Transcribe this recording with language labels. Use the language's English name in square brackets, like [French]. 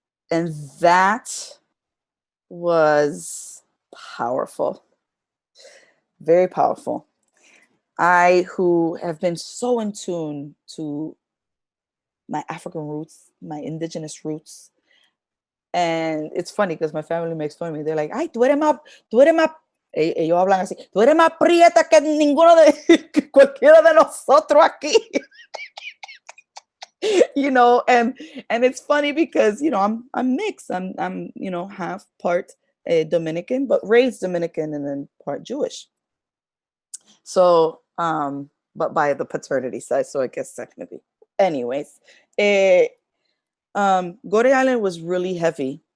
[English] And that was powerful, very powerful. I, who have been so in tune to my African roots, my indigenous roots. And it's funny because my family makes fun of me. They're like, "I do it up, do it up." [Spanish] Ellos hablan así, tú eres más prieta que ninguno de que cualquiera de nosotros aquí. [English] And it's funny because I'm mixed. I'm half part Dominican, but raised Dominican and then part Jewish. So but by the paternity side, so I guess technically. Anyways, Goree Island was really heavy.